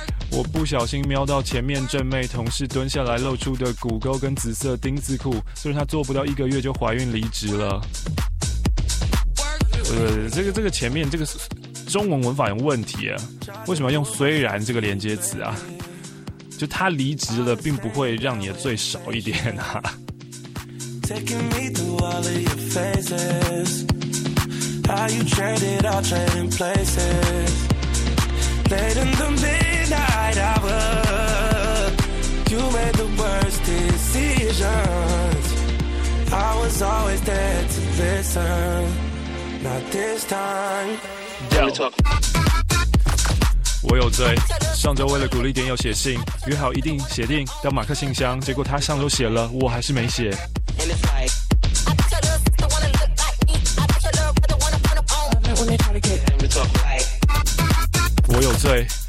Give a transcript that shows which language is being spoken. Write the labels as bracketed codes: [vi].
[zh] 我不小心瞄到前面正妹同事蹲下来露出的骨沟跟紫色丁字裤，虽然她做不到一个月就怀孕离职了。这个前面这个中文文法有问题啊？为什么要用虽然这个连接词啊？就他离职了，并不会让你的罪少一点啊。 [en] Taking me through all of your phases, how you traded our trading places. Late in the midnight hour, you made the worst decisions. I was always there to listen, not this time. [zh] Yeah. 我有罪。上周为了鼓励点友写信，约好一定写定到马克信箱，结果他上周写了，我还是没写。我有罪。